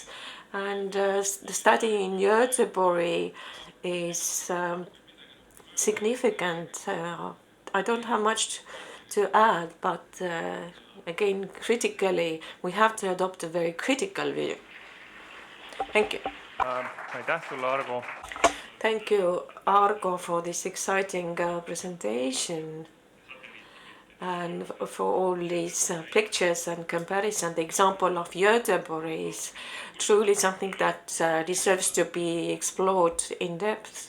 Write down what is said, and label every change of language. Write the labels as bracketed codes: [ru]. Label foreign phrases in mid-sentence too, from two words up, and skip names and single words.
[en] And the study in Göteborg is significant. I don't have much to add, but again, critically, we have to adopt a very critical view. Thank you. [et] Aitäh sulle, Argo. [en] Thank you, Argo, for this exciting presentation and for all these pictures and comparison. The example of Göteborg is truly something that deserves to be explored in depth.